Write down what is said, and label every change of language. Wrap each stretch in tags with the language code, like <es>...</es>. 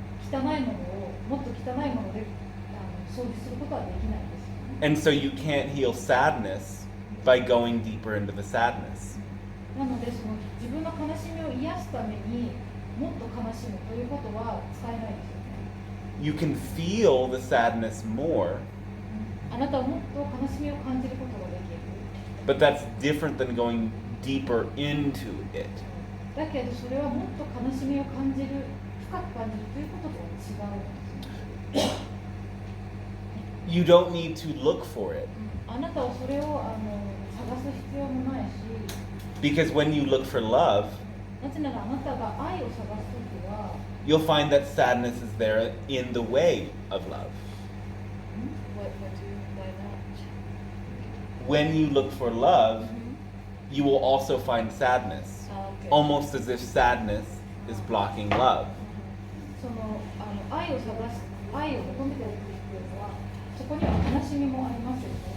<ja>汚いものをもっと汚いもので掃除することはできないです。</ja> <en>And so you can't heal sadness by going deeper into the sadness.</en> <ja>なのでその自分の悲しみを癒すためにもっと悲しむということは使えないですよね。</ja> <en>You can feel the sadness more,</en> <ja>あなたはもっと悲しみを感じることができる。</ja> <en>but that's different than going deeper into it.</en> <ja>だけどそれはもっと悲しみを感じる、深く感じるということとは違うんです。</ja> <en>You don't need to look for it.</en> <ja>あなたはそれを探す必要もないし、</ja> <en>Because when you look for love,</en> <ja>なぜならあなたが愛を探すときは、</ja> <en>you'll find that sadness is there in the way of love. What do you mean by that? When you look for love, Mhm. you will also find sadness, Okay. almost as if sadness is blocking love.</en> <ja>その愛を探す、愛を求めているっていうのは、そこには悲しみもありますよね。</ja>